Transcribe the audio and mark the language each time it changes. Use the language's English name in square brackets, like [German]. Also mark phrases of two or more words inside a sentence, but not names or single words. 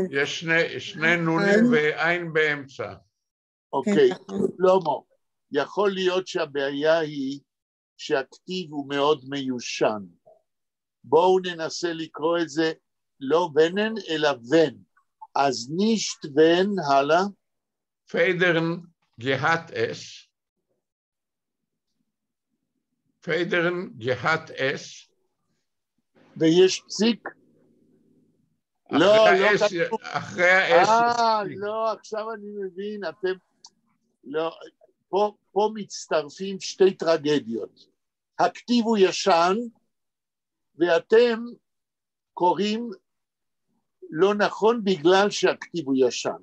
[Hebrew] יש שני נונים ועין באמצע. אוקיי, שלמה, יכול להיות שהבעיה היא שהכתיב הוא מאוד מיושן. בואו ננסה לקרוא את זה לא ונן אלא ון. אז [Yiddish] נישט ון, [Hebrew] הלאה. [Yiddish] Federn gehat es. Federn gehat es. [Hebrew] ויש פסיק? אחרי האס. לא, עכשיו אני מבין, אתם, לא, פה מצטרפים שתי טרגדיות. הכתיב הוא ישן, ואתם קוראים לא נכון בגלל שהכתיב הוא ישן.